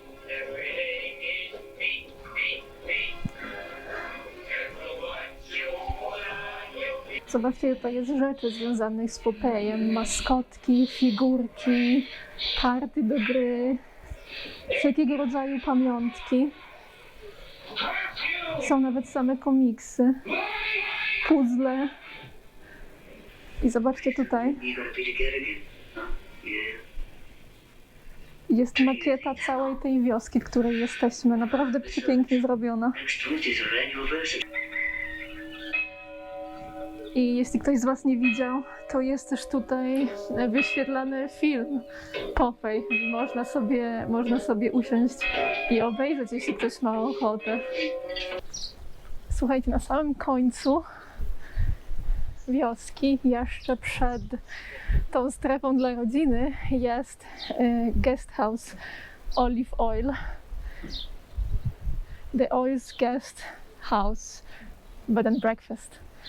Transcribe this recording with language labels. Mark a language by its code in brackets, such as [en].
[en] Everything is meat, meat, meat. Everyone you wanna, [pl] Zobaczcie, tutaj jest rzeczy związanych z Popejem. Maskotki, figurki, karty do gry, wszelkiego rodzaju pamiątki. Są nawet same komiksy, puzzle. I zobaczcie tutaj, [en] You gotta be together again. Yeah. [pl] jest makieta całej tej wioski, w której jesteśmy. Naprawdę przepięknie zrobiona. [en] Next week is our anniversary. [pl] I jeśli ktoś z Was nie widział, to jest też tutaj wyświetlany film Popeye. Można sobie usiąść i obejrzeć, jeśli ktoś ma ochotę. Słuchajcie, na samym końcu wioski, jeszcze przed tą strefą dla rodziny, jest guest house Olive Oil. [en] The Oil's Guest House Bed and Breakfast.